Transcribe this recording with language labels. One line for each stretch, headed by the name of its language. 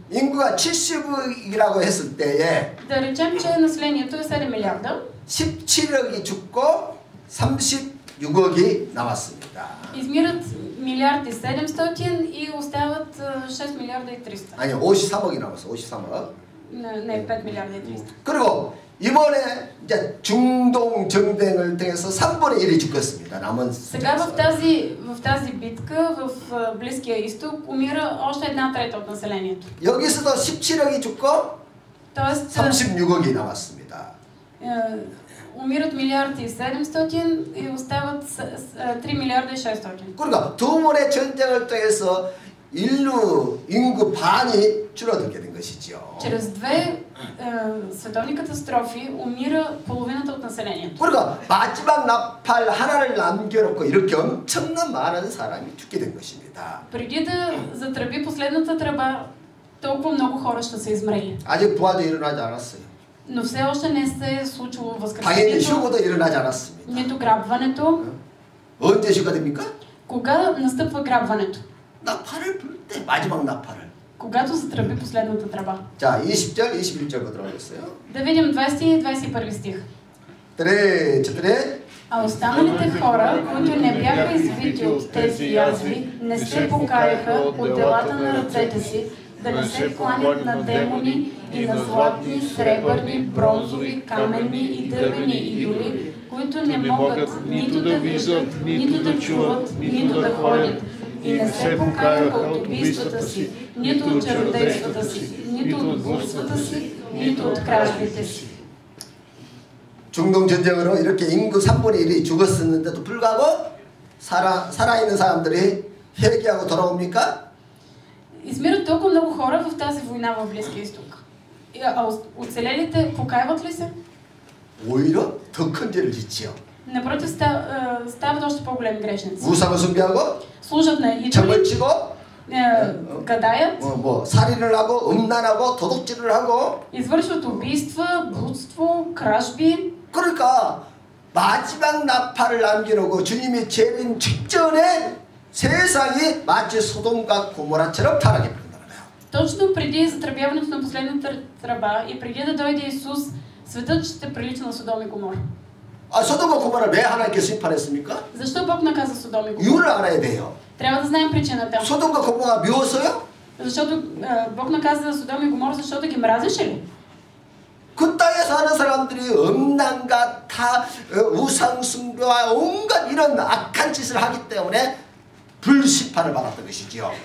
Korean: 인구가 70억이라고 했을 때에
Bulgarian: Да речем, че населението е 7 милиарда.
Korean: 17억이 죽고 36억이 남았습니다.
Bulgarian: Измират 1,7 и остават 6 милиарда и 300.
Korean: 아니 53억이 남았어. 53억.
Bulgarian: Не, 5 милиарда и 300.
Korean: 그리고 이번에 이제 중동 정쟁을 통해서 3분의 1이 죽었습니다. 남은
Bulgarian: Сега в тази битка в Близкия изток умира още 1/3 от населението.
Korean: 여기서도 17억이 죽고
Bulgarian: Тоест
Korean: 36억이 남았습니다.
Bulgarian: умират 1,7 и остават 3 милиарда и 600.
Korean: 그러니까 두 번의 전쟁을 통해서 인구 반이 줄어들게 된 것이죠.
Bulgarian: Чрез две световни катастрофи умира половината от населението.
Korean: 그러니까 마지막 나팔 하나를 남겨놓고 이렇게 엄청난 많은 사람이 죽게 된 것입니다.
Bulgarian: Преди да затръби последната тръба, толкова много хора ще са измрели.
Korean: 아직 부활도 일어나지 않았어요.
Bulgarian: Но все още не се е случило
Korean: 당연히
Bulgarian: възкресението,
Korean: 휴거도 일어나지 않았습니다.
Bulgarian: нито грабването.
Korean: 언제 휴가 됩니까?
Bulgarian: Кога настъпва грабването?
Korean: 나팔을 불 때 마지막 나팔을.
Bulgarian: Когато затръби последната тръба.
Korean: 자, 20절, 21절 보도록 하겠어요.
Bulgarian: Да видим 20 и 21 стих. 3, 4. А останалите хора, които не бяха извити от тези язви, не се покаяха от делата на ръцете си, да не се кланят на демони и на златни, сребърни, бронзови, каменни и дървени идоли, които не могат нито да виждат, нито да чуват, нито да ходят. И не се покаяха от убийствата си, нито от чародействата си, нито от блудствата си, нито от кражбите си.
Korean: 중동 전쟁으로 이렇게 인구 3분의 1이 죽었었는데도 불구하고 살아있는 사람들이 회개하고 돌아옵니까?
Bulgarian: Измират толкова много хора в тази война в Близкия изток. А оцелелите покаяват ли се?
Korean: 오히려 더 큰 죄를 짓지요.
Bulgarian: Напротив, стават още по-големи грешници.
Korean: 우상을 숭배하고
Bulgarian: Служат на идоли,
Korean: 점을 치고
Bulgarian: гадаят,
Korean: 뭐 살인을 하고 음란하고 도둑질을 하고
Bulgarian: извършват убийства, блудство, кражби.
Korean: 그러니까 마지막 나팔을 남겨놓고 주님이 재림 직전에 세상이 마치 소돔과 고모라처럼 타락해 버린다는 거예요.
Bulgarian: Точно преди затръбяването на последната тръба и преди да дойде Исус, светът ще прилича на Содом и Гомор.
Korean: 아, 소돔과 고모라 왜 하나님께 심판했습니까?
Bulgarian: Защо Бог наказа Содом и Гомор?
Korean: 이유를 알아야 돼요.
Bulgarian: Трябва да знаем причината.
Korean: 소돔과 고모가 미웠어요?
Bulgarian: Защото Бог наказа Содом и Гомор, защото ги мразеше ли?
Korean: 그 땅에 사는 사람들이 음란과 우상 숭배와 온갖 이런 악한 짓을 하기 때문에 불심판을 받았던 것이지요.